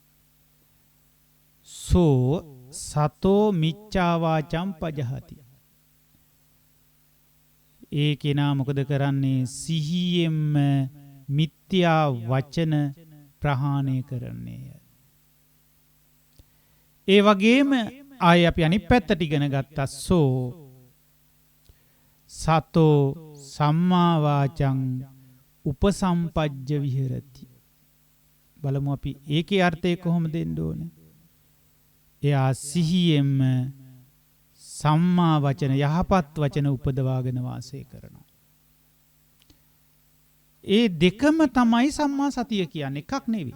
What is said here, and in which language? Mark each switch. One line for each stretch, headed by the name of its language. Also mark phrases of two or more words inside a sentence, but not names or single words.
Sinhala: මොකක්ද එකක්?
Pali: සෝ සතෝ මිච්ඡා වාචම් පජහති.
Sinhala: ඒ කෙනා මොකද කරන්නේ? සිහියෙන්ම මිත්‍යා වචන ප්‍රහාණය කරන්නේය. ඒ වගේම ආය අපි අනිත් පැත්තට ඉගෙන ගත්තා.
Pali: සෝ සතෝ සම්මා වාචං උපසම්පජ්ජ විහෙරති.
Sinhala: බලමු අපි ඒකේ අර්ථය කොහොමද දෙන්න ඕනේ? එයා සිහියෙන්ම සම්මා වචන යහපත් වචන උපදවාගෙන වාසය කරනවා. ඒ දෙකම තමයි සම්මා සතිය කියන්නේ, එකක් නෙවෙයි.